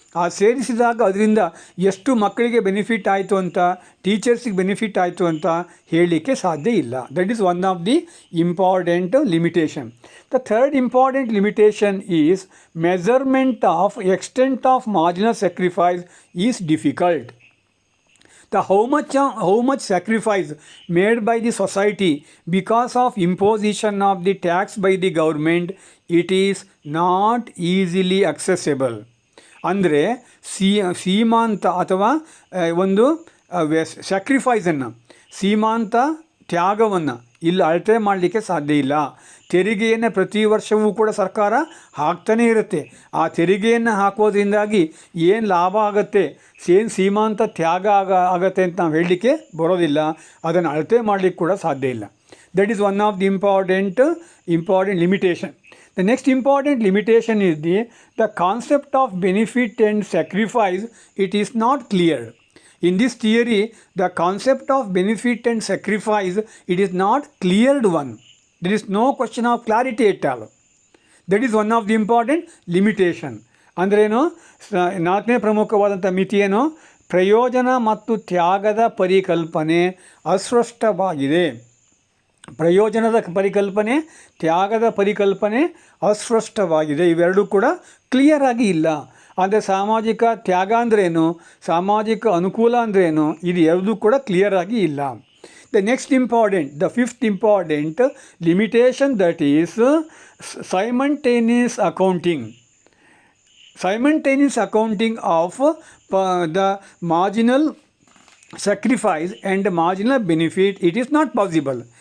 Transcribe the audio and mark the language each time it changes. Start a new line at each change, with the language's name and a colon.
Kannada: ಆ ಸೇರಿಸಿದಾಗ ಅದರಿಂದ ಎಷ್ಟು ಮಕ್ಕಳಿಗೆ ಬೆನಿಫಿಟ್ ಆಯಿತು ಅಂತ, ಟೀಚರ್ಸಿಗೆ ಬೆನಿಫಿಟ್ ಆಯಿತು ಅಂತ ಹೇಳಲಿಕ್ಕೆ ಸಾಧ್ಯ ಇಲ್ಲ.
English: That is one of the important limitation. The third important limitation is measurement of extent of marginal sacrifice is difficult. The how much sacrifice made by the society because of imposition of the tax by the government, it is not easily accessible.
Kannada: ಅಂದರೆ ಸೀಮಾಂತ ಅಥವಾ ಒಂದು ಸ್ಯಾಕ್ರಿಫೈಸನ್ನು, ಸೀಮಾಂತ ತ್ಯಾಗವನ್ನು ಇಲ್ಲಿ ಅಳತೆ ಮಾಡಲಿಕ್ಕೆ ಸಾಧ್ಯ ಇಲ್ಲ. ತೆರಿಗೆಯನ್ನು ಪ್ರತಿ ವರ್ಷವೂ ಕೂಡ ಸರ್ಕಾರ ಹಾಕ್ತಾನೇ ಇರುತ್ತೆ. ಆ ತೆರಿಗೆಯನ್ನು ಹಾಕೋದ್ರಿಂದಾಗಿ ಏನು ಲಾಭ ಆಗುತ್ತೆ, ಏನು ಸೀಮಾಂತ ತ್ಯಾಗ ಆಗತ್ತೆ ಅಂತ ನಾವು ಹೇಳಲಿಕ್ಕೆ ಬರೋದಿಲ್ಲ. ಅದನ್ನು ಅಳತೆ ಮಾಡಲಿಕ್ಕೆ ಕೂಡ ಸಾಧ್ಯ ಇಲ್ಲ.
English: That is one of the important limitation. The next important limitation is the concept of benefit and sacrifice. It is not clear. In this theory, the concept of benefit and sacrifice, it is not cleared one. There is no question of clarity at all. That is one of the important limitation.
Kannada: ಅಂದ್ರೇನು, ನಾಲ್ಕನೇ ಪ್ರಮುಖವಾದಂಥ ಮಿತಿ ಏನು, ಪ್ರಯೋಜನ ಮತ್ತು ತ್ಯಾಗದ ಪರಿಕಲ್ಪನೆ ಅಸ್ಪಷ್ಟವಾಗಿದೆ. ಪ್ರಯೋಜನದ ಪರಿಕಲ್ಪನೆ, ತ್ಯಾಗದ ಪರಿಕಲ್ಪನೆ ಅಸ್ಪಷ್ಟವಾಗಿದೆ. ಇವೆರಡೂ ಕೂಡ ಕ್ಲಿಯರ್ ಆಗಿ ಇಲ್ಲ. ಅಂದರೆ ಸಾಮಾಜಿಕ ತ್ಯಾಗ ಅಂದ್ರೇನು, ಸಾಮಾಜಿಕ ಅನುಕೂಲ ಅಂದ್ರೇನು, ಇದು ಎರಡೂ ಕೂಡ ಕ್ಲಿಯರ್ ಆಗಿ ಇಲ್ಲ.
English: The fifth important limitation, that is simultaneous accounting. Simultaneous accounting of the marginal sacrifice and marginal benefit, it is not possible.